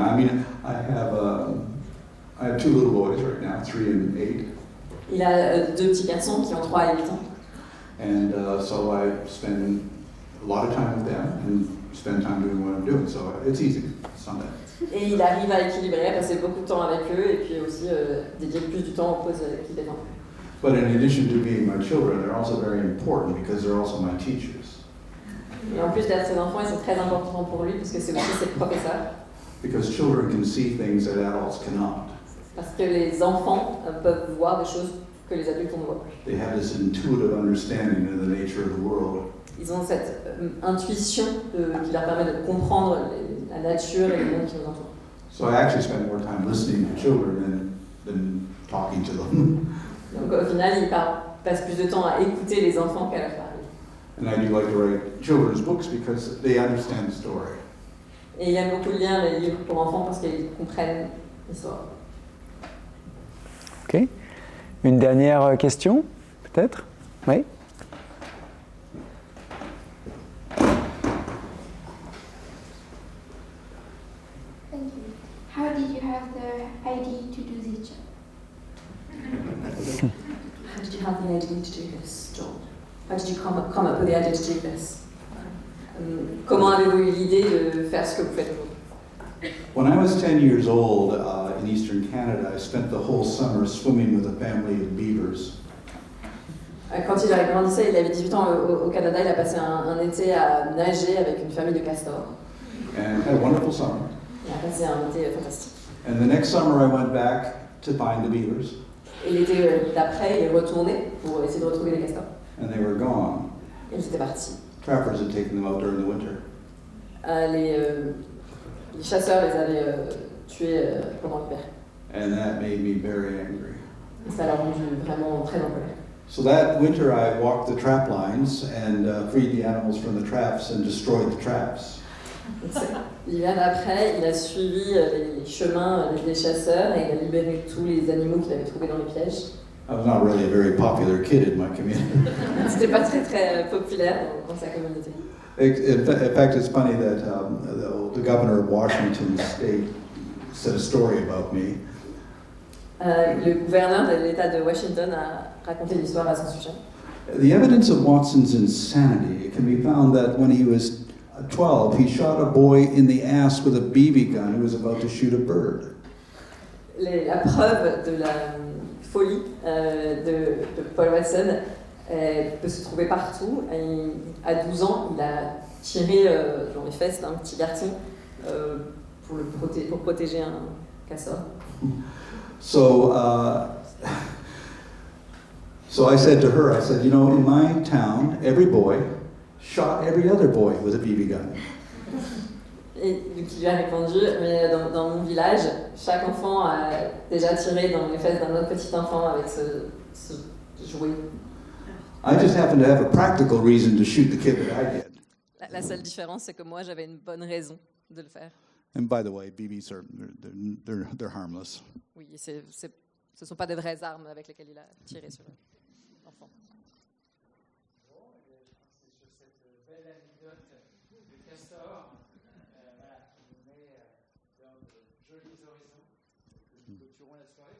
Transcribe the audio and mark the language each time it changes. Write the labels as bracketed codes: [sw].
[en] I mean, I have two little boys right now, 3 and 8. [fr] Il a deux petits garçons qui ont 3 et 8 ans. [en] And so I spend a lot of time with them and spend time doing what I'm doing. So it's easy. It's not bad. [fr] Et il arrive à équilibrer, à passer beaucoup de temps avec eux et puis aussi dédier plus du temps aux pauses qu'il défend. [en] But in addition to being my children, they're also very important because they're also my teachers. [fr] Et en plus d'être ses enfants, ils sont très importants pour lui parce que c'est aussi ses professeurs. [en] Because children can see things that adults cannot. [fr] Parce que les enfants peuvent voir des choses que les adultes ne voient pas. [en] They have this intuitive understanding of the nature of the world. [fr] Ils ont cette intuition qui leur permet de comprendre la nature et le monde qui nous entoure. [en] So I actually spend more time listening to children than talking to them. [fr] Donc au final, ils passent plus de temps à écouter les enfants qu'à leur parler. [en] And I do like to write children's books because they understand the story. [fr] Et il aime beaucoup lire les livres pour enfants parce qu'ils comprennent l'histoire. [en] Ok. [fr] Une dernière question, peut-être? Oui. [en] Thank you. How did you have the idea to do this job? How did you have the idea to do this job? How did you come up with the idea to do this? [fr] Comment avez-vous eu l'idée de faire ce que vous faites aujourd'hui? [en] When I was 10 years old in eastern Canada, I spent the whole summer swimming with a family of beavers. [fr] Quand il a grandi, il avait 18 ans au Canada, il a passé un été à nager avec une famille de castors. [en] And had a wonderful summer. [fr] Il a passé un été fantastique. [en] And the next summer I went back to find the beavers. [fr] Et l'été d'après, il est retourné pour essayer de retrouver les castors. [en] And they were gone. [fr] Et ils étaient partis. [en] Trappers had taken them out during the winter. [fr] Les chasseurs les avaient tués pendant l'hiver. [en] And that made me very angry. [fr] Et ça l'a rendu vraiment très en colère. [en] So that winter I walked the trap lines and freed the animals from the traps and destroyed the traps. [fr] L'hiver d'après, il a suivi les chemins des chasseurs et il a libéré tous les animaux qu'il avait trouvés dans les pièges. [en] I was not really a very popular kid in my community. [fr] C'était pas très populaire dans sa communauté. [en] In fact, it's funny that the governor of Washington State said a story about me. [fr] Le gouverneur de l'État de Washington a raconté une histoire à son sujet. [en] The evidence of Watson's insanity can be found that when he was 12, he shot a boy in the ass with a BB gun who was about to shoot a bird. [fr] La preuve de la folie de Paul Watson peut se trouver partout. À 12 ans, il a tiré dans les fesses d'un petit garçon pour protéger un castor. [en] So I said to her, you know, in my town, every boy shot every other boy with a BB gun. [fr] Et donc il lui a répondu, mais dans mon village, chaque enfant a déjà tiré dans les fesses d'un autre petit enfant avec ce jouet. [en] I just happened to have a practical reason to shoot the kid that I did. [fr] La seule différence, c'est que moi, j'avais une bonne raison de le faire. [en] And by the way, BBs they're harmless. [fr] Oui, ce ne sont pas des vraies armes avec lesquelles il a tiré sur l'enfant. Bon, c'est sur cette belle anecdote de castor qui nous met dans de jolis horizons que nous clôturons la soirée.